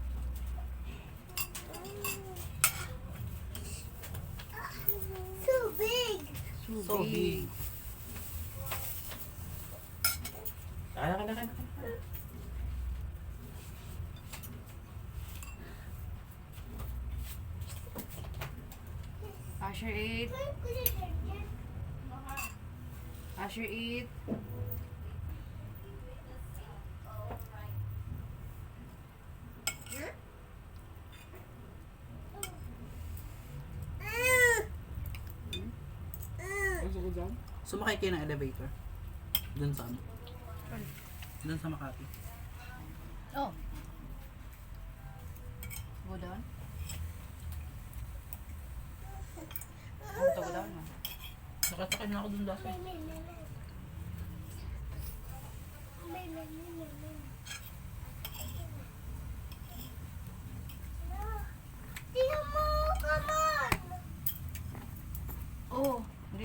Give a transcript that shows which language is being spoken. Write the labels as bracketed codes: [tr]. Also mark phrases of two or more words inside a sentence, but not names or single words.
[en] So big. [tl] Kaya. [en] Asher, eat. Asher, eat. [tl] Gusto ko dyan? Sumakay kayo ng elevator. Dun sa ano? Dun sa Makati. [en] Oh. Go down. Go down na. [tl] Nakasakay na ako dun dati. Oh. Hindi